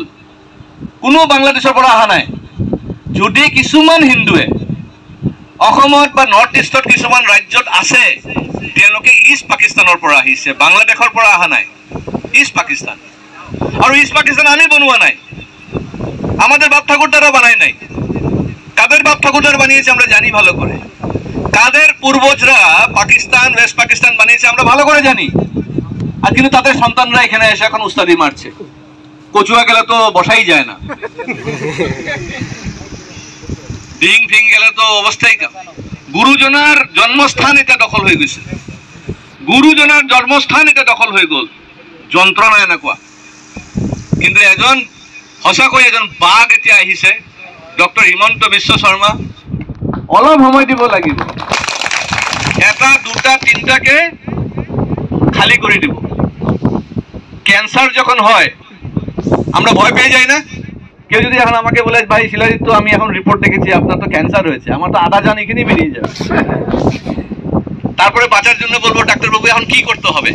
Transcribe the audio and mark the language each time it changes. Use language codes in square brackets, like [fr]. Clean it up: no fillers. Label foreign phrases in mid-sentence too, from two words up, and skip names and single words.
[as] কোনো বাংলাদেশৰ পৰা অহা নাই। যদি কিছুমান হিন্দুৱে অসমত বা নৰ্থ ইষ্টত কিছুমান ৰাজ্যত আছে, তেওঁলোকে ইষ্ট পাকিস্তানৰ পৰা আহিছে, বাংলাদেশৰ পৰা অহা নাই, ইষ্ট পাকিস্তান। আৰু ইষ্ট পাকিস্তান আমি বনোৱা নাই, [bn] আমাদের বাপ ঠাকুর দ্বারা বানায় নাই। কাদের বাপ ঠাকুর দ্বারা বানিয়েছে আমরা জানি ভালো করে, কাদের পূর্বজরা পাকিস্তান ওয়েস্ট পাকিস্তান বানিয়েছে আমরা ভালো করে জানি। আর কিন্তু তাদের সন্তানরা এখানে এসে এখন উস্তাদি মারছে, কচুয়া গেলে তো বসাই যায় না, ডিং ফিং গেলে তো অবস্থাই কাম। গুরুজনার জন্মস্থান এটা দখল হয়ে গেছে, গুরুজনার জন্মস্থান এটা দখল হয়ে গ'ল, [as] যন্ত্ৰণা এনেকুৱা। কিন্তু এজন সঁচাকৈ এজন বাঘ এতিয়া আহিছে, ডক্টৰ হিমন্ত বিশ্ব শৰ্মা। অলপ সময় দিব লাগিব, এটা দুটা তিনটাকে খালি করে দিব। [bn] ক্যান্সার যখন হয় আমরা ভয় পেয়ে যাই না? কেউ যদি এখন আমাকে বলে ভাই শিলাজিৎ তো আমি এখন রিপোর্ট দেখেছি আপনার তো ক্যান্সার হয়েছে, আমার তো আধা জান এখানেই বেরিয়ে যাবে। তারপরে বাঁচার জন্য বলবো ডাক্তারবাবু এখন কি করতে হবে?